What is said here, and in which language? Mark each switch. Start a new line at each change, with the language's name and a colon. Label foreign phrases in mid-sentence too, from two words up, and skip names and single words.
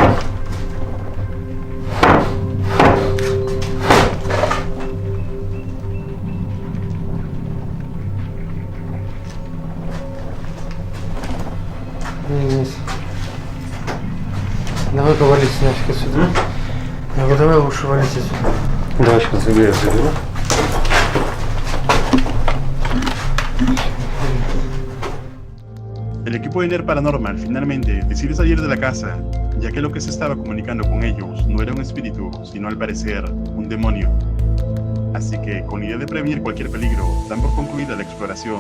Russian: Вниз. Давай-ка валить нафиг отсюда. Давай лучше валить отсюда. Давай сейчас заберу.
Spanish: El equipo de NER Paranormal finalmente decide salir de la casa, ya que lo que se estaba comunicando con ellos no era un espíritu, sino al parecer un demonio. Así que, con la idea de prevenir cualquier peligro, dan por concluida la exploración.